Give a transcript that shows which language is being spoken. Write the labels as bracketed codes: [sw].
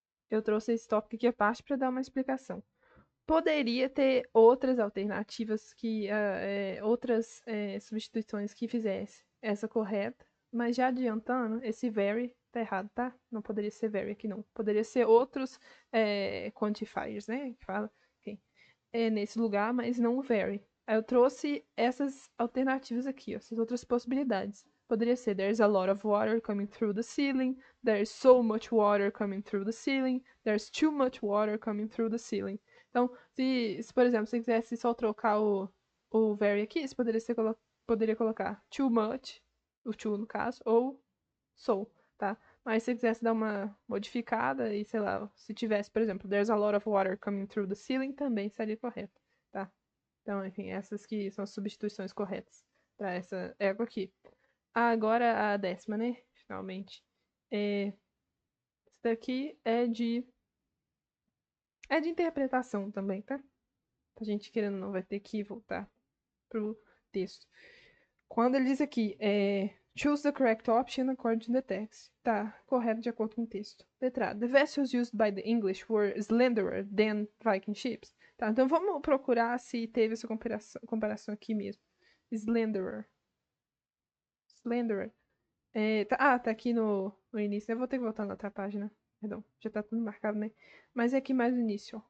[pt] Eu trouxe esse tópico aqui à parte para dar uma explicação. Poderia ter outras alternativas outras substituições que fizesse essa correta, mas já adiantando, esse very tá errado, tá? Não poderia ser very aqui não. Poderia ser outros quantifiers, né? Que fala, okay. Nesse lugar, mas não o very. Aí eu trouxe essas alternativas aqui, ó, essas outras possibilidades. Poderia ser [en] there's a lot of water coming through the ceiling, there's so much water coming through the ceiling, there's too much water coming through the ceiling. [pt] Então, se por exemplo, você quisesse só trocar o very aqui, você poderia colocar too much, o too no caso, ou so, tá? Mas se você quisesse dar uma modificada e, sei lá, se tivesse, por exemplo, [en] there's a lot of water coming through the ceiling, [pt] também seria correto, tá? Então, enfim, essas que são as substituições corretas para essa égua aqui. Agora a 10ª, né? Finalmente. Esse daqui é de interpretação também, tá? A gente querendo ou não vai ter que voltar pro texto. Quando ele diz aqui, [en] choose the correct option according to the text. [pt] Tá, correto de acordo com o texto. Letra A. [en] The vessels used by the English were slenderer than Viking ships. [pt] Tá, então vamos procurar se teve essa comparação aqui mesmo. Slenderer. Slenderer. Tá aqui no início. Eu vou ter que voltar na outra página. Perdão, já tá tudo marcado, né? Mas é aqui mais no início, ó.